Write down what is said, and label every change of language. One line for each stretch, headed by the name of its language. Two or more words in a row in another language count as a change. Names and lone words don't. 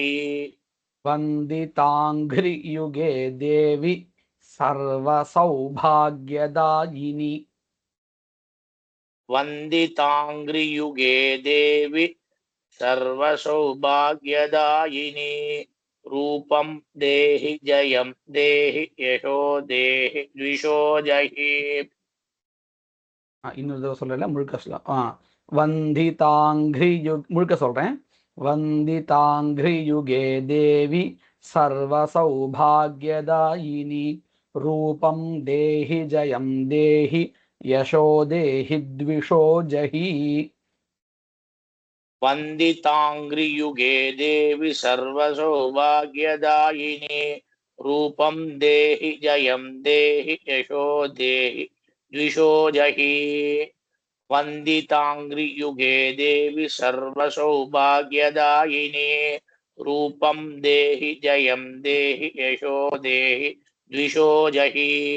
Sanskrit: वन्दिताङ्घ्रि युगे देवी सर्वसौभाग्यदायिनी वन्दिताङ्घ्रि युगे देवी सर्वसौभाग्यदायिनि रूपं देहि जयं देहि यशो देहि द्विषो जहि
Tamil: இன்னொரு தடவை சொல்லல, முழுக்க சொல்லலாம். वन्दिताङ्घ्रि முழுக்க சொல்றேன்.
Sanskrit: वन्दिताङ्घ्रि युगे देवी सर्वसौभाग्यदायिनी रूपं देहि जयं देहि यशो देहि द्विषो जहि वन्दिताङ्घ्रि युगे देवी सर्वसौभाग्यदायिनी रूपं देहि जयं देहि यशो देहि द्विषो जहि वन्दिताङ्घ्रि युगे देवी सर्वसौभाग्यदायिनी रूपं देहि जयं देहि यशो देहि द्विषो जहि